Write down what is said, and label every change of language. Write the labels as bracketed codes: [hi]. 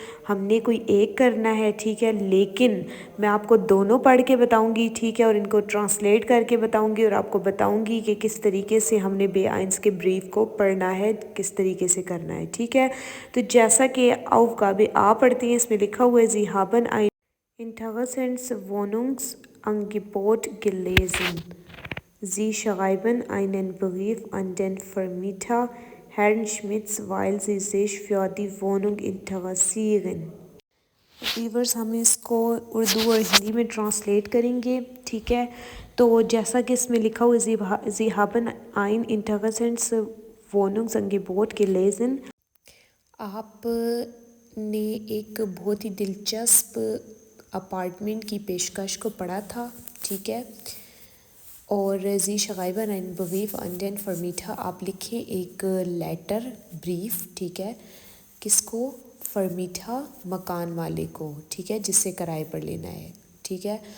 [ur] ہم نے کوئی ایک کرنا ہے، ٹھیک ہے، لیکن میں آپ کو دونوں پڑھ کے بتاؤں گی، ٹھیک ہے، اور ان کو ٹرانسلیٹ کر کے بتاؤں گی اور آپ کو بتاؤں گی کہ کس طریقے سے ہم نے بے آئنس کے بریف کو پڑھنا ہے، کس طریقے سے کرنا ہے، ٹھیک ہے۔ تو جیسا کہ اوقاب آ پڑھتی ہیں، اس میں لکھا ہوا ہے [de] Sie haben ein interessantes Wohnungsangebot gelesen. Sie schreiben einen Brief an den Vermieter Herrn Schmitz, weil Sie sich für die Wohnung interessieren. [ur] Viewers ہم اس کو اردو اور ہندی میں ٹرانسلیٹ کریں گے، ٹھیک ہے۔ تو جیسا کہ اس میں لکھا ہوا ہے [de] Sie haben ein interessantes Wohnungsangebot gelesen. [ur] آپ نے ایک بہت ہی دلچسپ اپارٹمنٹ کی پیشکش کو پڑھا تھا، ٹھیک ہے۔ اور [de] Sie schreiben einen Brief an den Vermieter، [ur] آپ لکھیں ایک لیٹر بریف، ٹھیک ہے، کس کو، فرمیٹھا مکان والے کو، ٹھیک ہے، جس سے کرائے پر لینا ہے، ٹھیک ہے،